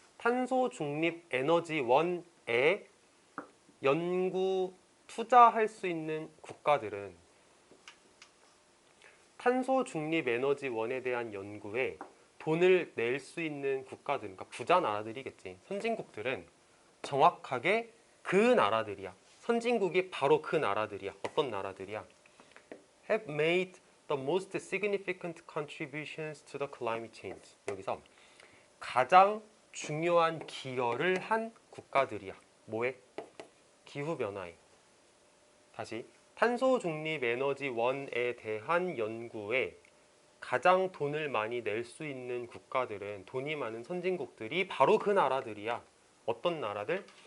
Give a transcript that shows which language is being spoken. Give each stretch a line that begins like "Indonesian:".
Korean: 탄소 중립 에너지원에 연구 투자할 수 있는 국가들은 탄소 중립 에너지원에 대한 연구에 돈을 낼 수 있는 국가들, 그러니까 부자 나라들이겠지. 선진국들은 정확하게 그 나라들이야. 선진국이 바로 그 나라들이야. 어떤 나라들이야?
English: Have made the most significant contributions to the climate change.
Korean: 여기서 가장 중요한 기여를 한 국가들이야. 뭐에? 기후변화에. 다시 탄소 중립 에너지원에 대한 연구에 가장 돈을 많이 낼 수 있는 국가들은 돈이 많은 선진국들이 바로 그 나라들이야. 어떤 나라들?